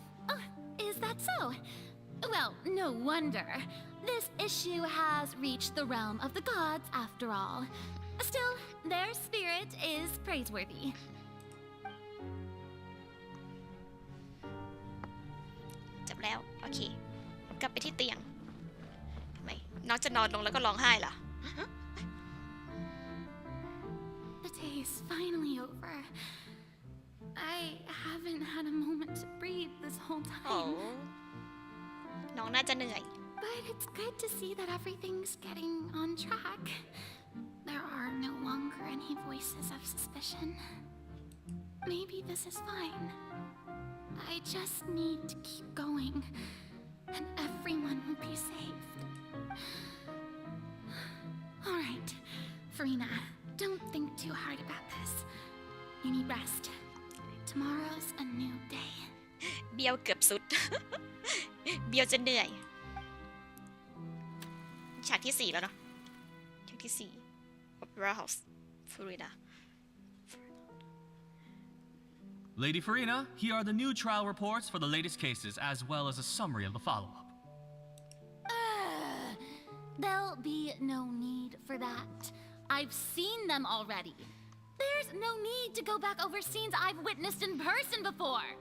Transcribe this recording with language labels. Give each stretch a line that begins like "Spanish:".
English: Oh, is that so? Well, no wonder. This issue has reached the realm of the gods after all. Still, their spirit is praiseworthy.
Thai: จบแล้วโอเคกลับไปที่เตียงทำไมน้องจะนอนลงแล้วก็ร้องไห้ล่ะ
English: The day is finally over. I haven't had a moment to breathe this whole time.
Thai: น้องน่าจะเหนื่อย
English: But it's good to see that everything's getting on track. There are no longer any voices of suspicion. Maybe this is fine. I just need to keep going, and everyone will be saved. All right, Farina, don't think too hard about this. You need rest. Tomorrow's a new day.
Thai: เบียวเกือบสุด เบียวจะเหนื่อยฉากที่4แล้วเนาะฉากที่4 Opera House Florida
English: Lady Farina, here are the new trial reports for the latest cases, as well as a summary of the follow-up. There'll be no need for that. I've seen them already. There's no need to go back over scenes I've witnessed in person before.